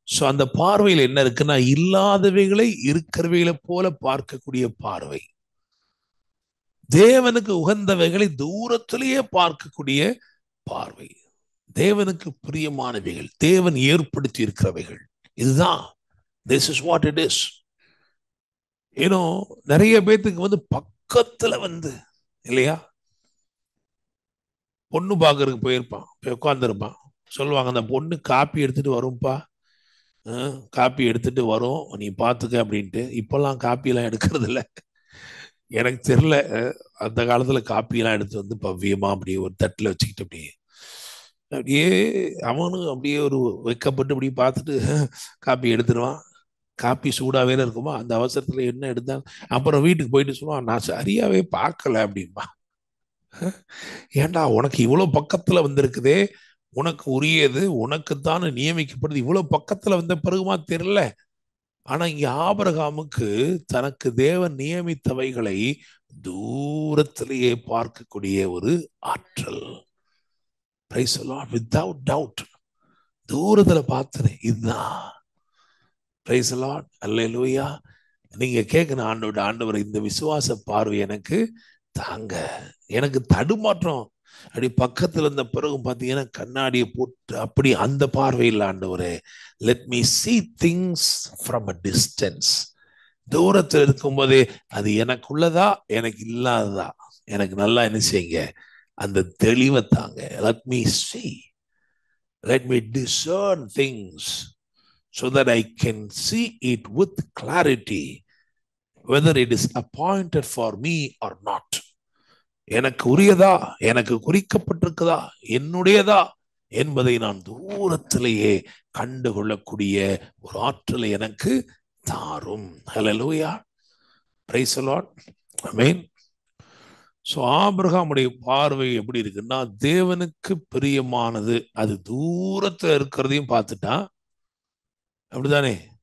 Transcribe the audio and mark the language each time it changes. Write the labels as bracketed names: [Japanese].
[Tamil] அந்த பார்வையில் என்ன இருக்குன்னா, இல்லாதவைகளை இருக்கிறவைகளை போல பார்க்கக்கூடிய பார்வை, தேவனுக்கு உகந்தவைகளை தூரத்திலேயே பார்க்கக்கூடிய பார்வை, தேவனுக்கு பிரியமானவைகள், தேவன் ஏற்படுத்தி இருக்கிறவைகள். இதுதான், [English] this is what it is. [Tamil] நிறைய பேத்துக்கு வந்து பக்கத்துல வந்து இல்லையா, பொண்ணு பார்க்கறதுக்கு போயிருப்பான், போய் உட்கார்ந்துருப்பான், சொல்லுவாங்க அந்த பொண்ணு காப்பி எடுத்துட்டு வரும்பா, காப்பி எடுத்துட்டு வரும், நீ பார்த்துக்க அப்படின்ட்டு. இப்பெல்லாம் காப்பியெல்லாம் எடுக்கிறது இல்லை. எனக்கு தெரியல, அந்த காலத்துல காப்பியெல்லாம் எடுத்து வந்து பவ்யமா அப்படியே ஒரு தட்டில் வச்சுக்கிட்டு அப்படியே அப்படியே அவனும் அப்படியே ஒரு வைக்கப்பட்டு அப்படியே பார்த்துட்டு காப்பி எடுத்துருவான். காப்பி சூடாவே இருக்குமா, அந்த அவசரத்துல என்ன எடுத்தான். அப்புறம் வீட்டுக்கு போயிட்டு சொல்லுவான், நான் சரியாவே பார்க்கல அப்படின்பா. ஏன்டா உனக்கு இவ்வளவு பக்கத்துல வந்திருக்குதே, உனக்கு உரியது உனக்குத்தான் நியமிக்கப்படுது, இவ்வளவு பக்கத்துல வந்த பிறகுமா தெரியல. ஆனா இங்க ஆபிரகாமுக்கு தனக்கு தேவன் நியமித்தவைகளை தூரத்திலேயே பார்க்கக்கூடிய ஒரு ஆற்றல். [English] Praise the Lord, without doubt. [Tamil] தூரத்துல பார்த்தனே இதுதான். [English] Praise the Lord, alleluia. [Tamil] நீங்க கேட்கணும், ஆண்டவர் இந்த விசுவாச பார்வை எனக்கு தாங்க. எனக்கு தடுமாற்றம் அப்படி பக்கத்துல இருந்த பிறகு பார்த்தீங்கன்னா கண்ணாடியை போட்டு அப்படி அந்த பார்வையில் ஆண்டவரே, [English] Let me see things from a distance. [Tamil] தூரத்தில் இருக்கும்போதே அது எனக்குள்ளதா எனக்கு இல்லாததா எனக்கு நல்லா என்ன செய்யுங்க, அந்த தெளிவை தாங்க. [English] Let me see, let me discern things so that I can see it with clarity, whether it is appointed for me or not. [Tamil] எனக்கு உரியதா, எனக்கு குறிக்கப்பட்டிருக்குதா, என்னுடையதா என்பதை நான் தூரத்திலேயே கண்டுகொள்ளக்கூடிய ஒரு ஆற்றலை எனக்கு தாரும். [English] Hallelujah, praise the lord, amen. [Tamil] So ஆபிரகாமுடைய பார்வை எப்படி இருக்குன்னா, தேவனுக்கு பிரியமானது அது தூரத்துல இருக்கிறதையும் பார்த்துட்டான். அப்படிதானே?